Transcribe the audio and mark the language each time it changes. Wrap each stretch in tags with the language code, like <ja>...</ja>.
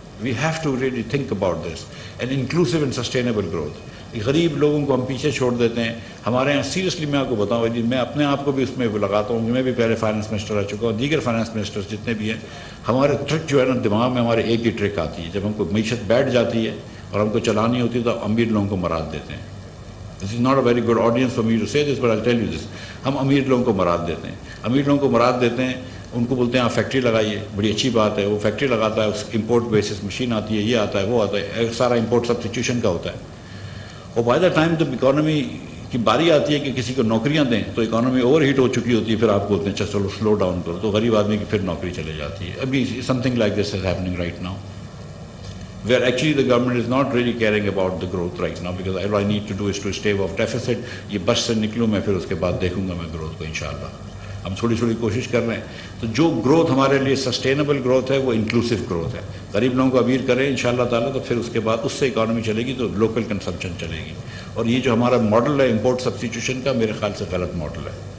<en>We have to really think about this, and inclusive and sustainable growth.</en> <ur>غریب لوگوں کو ہم پیچھے چھوڑ دیتے ہیں. ہمارے یہاں سیریسلی میں آپ کو بتاؤں, میں اپنے آپ کو بھی اس میں لگاتا ہوں کہ میں بھی پہلے فائنانس منسٹر رہ چکا ہوں, دیگر فائنانس منسٹرز جتنے بھی ہیں, ہمارے ٹرک جو ہے نا دماغ میں ہمارے ایک ہی ٹرک آتی ہے. جب ہم کو معیشت بیٹھ جاتی ہے اور ہم کو چلانی ہوتی ہے تو امیر لوگوں کو مراد دیتے ہیں.</ur> <en>This is not a very good audience for me to say this, but I'll tell you this.</en> <ur>ہم امیر لوگوں کو مراد دیتے ہیں, امیر لوگوں کو مراد دیتے ہیں, ان کو بولتے ہیں آپ فیکٹری لگائیے, بڑی اچھی بات ہے. وہ فیکٹری لگاتا ہے, اس امپورٹ بیسس مشین آتی ہے, یہ آتا ہے, وہ آتا ہے, سارا امپورٹ سبسٹیٹیوشن کا ہوتا ہے. اور</ur> <en>by the time</en> <ur>جب اکانومی کی باری آتی ہے کہ کسی کو نوکریاں دیں تو اکانومی اوور ہیٹ ہو چکی ہوتی ہے, پھر آپ بولتے ہیں اچھا چلو سلو ڈاؤن کرو, تو غریب آدمی کی پھر نوکری چلے جاتی ہے. ابھی</ur> <en>Something like this is happening right now, where actually the government is not really caring about the growth right now, because all I need to do is to stave off deficit.</en> <ur>یہ بس سے نکلوں میں, پھر اس کے بعد دیکھوں گا میں growth کو انشاءاللہ. ہم تھوڑی تھوڑی کوشش کر رہے ہیں. تو جو گروتھ ہمارے لیے سسٹینیبل گروتھ ہے وہ انکلوسیو گروتھ ہے. غریب لوگوں کو امیر کریں انشاءاللہ تعالیٰ, تو پھر اس کے بعد اس سے اکانومی چلے گی, تو لوکل کنزمپشن چلے گی. اور یہ جو ہمارا ماڈل ہے امپورٹ سبسٹیٹیوشن کا, میرے خیال سے غلط ماڈل ہے.</ur>